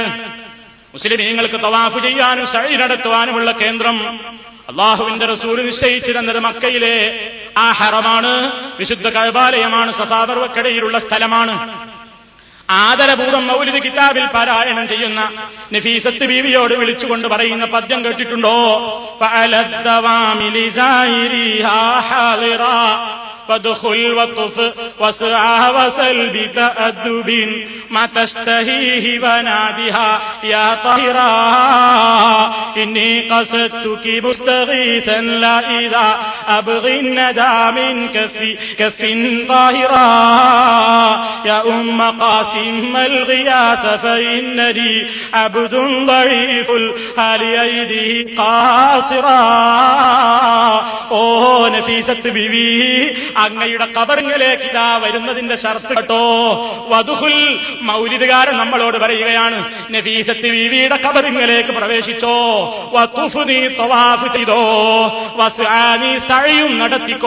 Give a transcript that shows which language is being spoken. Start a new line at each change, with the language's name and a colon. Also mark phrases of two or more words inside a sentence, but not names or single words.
Malayalam: മുസ്ലിമീങ്ങൾക്ക് തവാഫ് ചെയ്യാനും സഅയ് നടത്തുവാനുമുള്ള കേന്ദ്രം അള്ളാഹുവിന്റെ റസൂൽ നിശ്ചയിച്ചു തന്നത് മക്കയിലെ ആ ഹറമാണ്, വിശുദ്ധ കഅബാലയമാണ്, സഫാ മർവക്കിടയിലുള്ള സ്ഥലമാണ്. ആദരപൂർവ്വം മൗലിദ് കിതാബിൽ പാരായണം ചെയ്യുന്ന നഫീസത്ത് ബീവിയോട് വിളിച്ചുകൊണ്ട് പറയുന്ന പദ്യം കേട്ടിട്ടുണ്ടോ?
Arabic: فادخل وطف واسعى وسل بتأدب ما تشتهيه ونادها يا طاهرا إني قصدتك مستغيثا لا إذا أبغي الندى من كف طاهرا يا أم قاسم الغياث فإنني عبد ضعيف الحال أيديه قاصرا.
Malayalam: ഓ നഫീസത്ത് ബീവി, അങ്ങയുടെ ഖബറിലേക്ക് ഇതാ വരുന്നതിന്റെ ശർത്ത് കേട്ടോ. വദുഖുൽ, മൗലിദുകാരൻ നമ്മളോട് പറയുകയാണ്, നഫീസത്ത് ബീവിയുടെ ഖബറിലേക്ക് പ്രവേശിച്ചോ. വതുഫ്, നീ തവാഫ് ചെയ്തോ. വസ്ആ, നീ സഅയും നടത്തിക്കോ.